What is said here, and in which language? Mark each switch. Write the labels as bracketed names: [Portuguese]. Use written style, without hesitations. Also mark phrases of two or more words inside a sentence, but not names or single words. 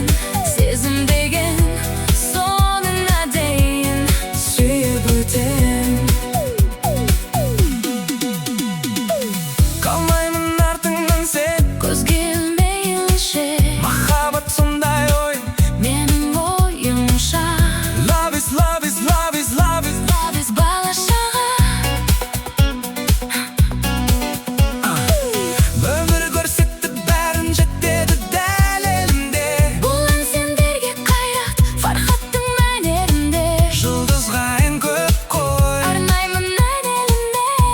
[Kazakh] Сезім деген сонына дейін сүйіп өтем. Қалмаймын артыңнан сен, көзге ілмейінше. Махаббат сондай ой, менің ойымша. [English] Love is, love is, love is, love is, love is бала-шаға. [Kazakh] Өмір көрсетті бәрін, жетеді дәл елімде. Бұл ән сендерге қайрат, фархаттың мәнерінде. Жұлдызға ән көп қой, арнаймын ән елімде.